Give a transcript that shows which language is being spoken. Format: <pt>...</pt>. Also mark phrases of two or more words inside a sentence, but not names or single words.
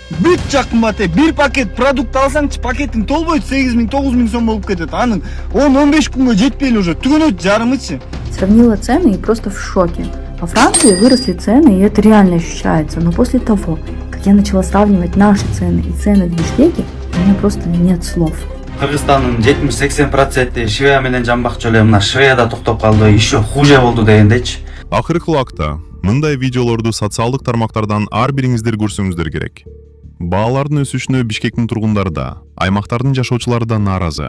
<ky>бүт жак кымбат. Бир пакет продукт алсаңчы, пакетиң толбойт, 8 000 9 000 сом болуп кетет. Анын 10-15 күнгө жетпей эле уже түгөнөт жарымычы.</ky> <ru>Сравнила цены и просто в шоке. Во Франции выросли цены, и это реально ощущается. Но после того, как я начала сравнивать наши цены и цены в Бишкеке, у меня просто нет слов.</ru> <ky>Кыргызстандын 70-80% Швея менен жамбакчы эле мына Швеяда токтоп калды,</ky> <ru>еще хуже</ru> <ky>болду дегендейчи. Акыркы убакта мындай видеолорду социалдык тармактардан ар бириңиздер көрсөңүздөр керек. Баалардын өсүшүнө Бишкектин тургундары да, аймактардын жашоочулары да нааразы.</ky>